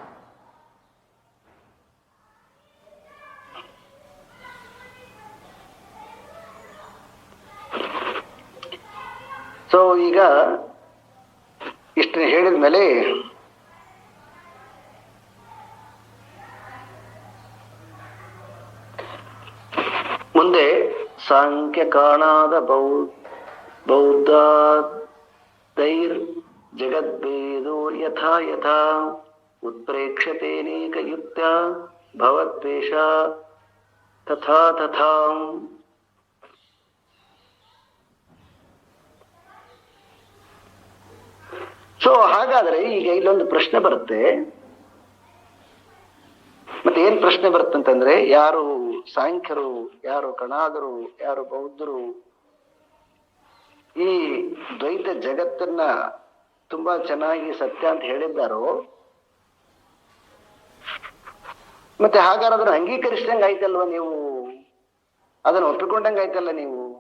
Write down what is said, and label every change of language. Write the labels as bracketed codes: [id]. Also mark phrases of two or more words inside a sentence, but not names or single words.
[kn] ಈಗ ಇಷ್ಟನ್ನ ಹೇಳಿದ್ಮೇಲೆ [sa] ಮುಂದೆ ಸಾಂಖ್ಯ ಕಾಣಾದ ಬೌದ್ಧೈರ್ ಜಗದ್ಭೇದೋ ಯಥಾ ಯಥಾ ಉತ್ಪ್ರೇಕ್ಷತೇನೇಕ ಯುಕ್ತ ಭವದ್ವೇಷ ತಥಾ ತಥಾ. [kn] ಹಾಗಾದ್ರೆ ಈಗ ಇಲ್ಲೊಂದು ಪ್ರಶ್ನೆ ಬರುತ್ತೆ. ಮತ್ತೆ ಏನ್ ಪ್ರಶ್ನೆ ಬರುತ್ತಂತಂದ್ರೆ, ಯಾರು ಸಾಂಖ್ಯರು, ಯಾರು ಕಣಾದರು, ಯಾರು ಬೌದ್ಧರು ಈ ದ್ವೈತ ಜಗತ್ತನ್ನ ತುಂಬಾ ಚೆನ್ನಾಗಿ ಸತ್ಯ ಅಂತ ಹೇಳಿದ್ದಾರೋ ಮತ್ತೆ ಹಾಗಾದ್ರೆ ಅದನ್ನ ಅಂಗೀಕರಿಸಿದಂಗೆ ಆಯ್ತಲ್ವ ನೀವು, ಅದನ್ನು ಒಪ್ಪಿಕೊಂಡಂಗೆ ಆಯ್ತಲ್ಲ ನೀವು.